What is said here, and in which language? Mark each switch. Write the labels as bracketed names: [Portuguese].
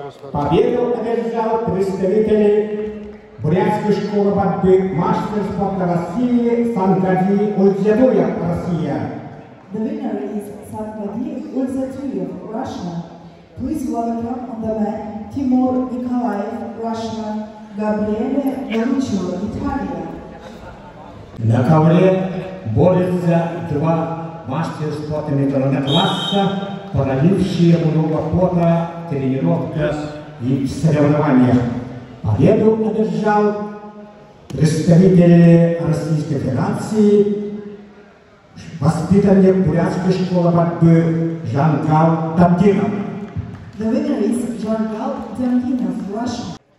[Russian] Победу одержал представители Бурятской школы борьбы, мастер спорта России Сангади Ульцетуя, Россия. [English] The winner is Sangadi Ульцетуя, Russia. Please welcome on the mat Timur Nikolaev, Russia, Gabriele Garuccio, Italia. [Russian] На ковре борются два мастера спорта международного класса, пролившие много пота, тренировках и соревнованиях. Победу одержал Представители Российской Федерации, воспитанник бурятской школы борьбы Жангал Дамдинов. [English] The winner is Jangal Damdinov, Russia.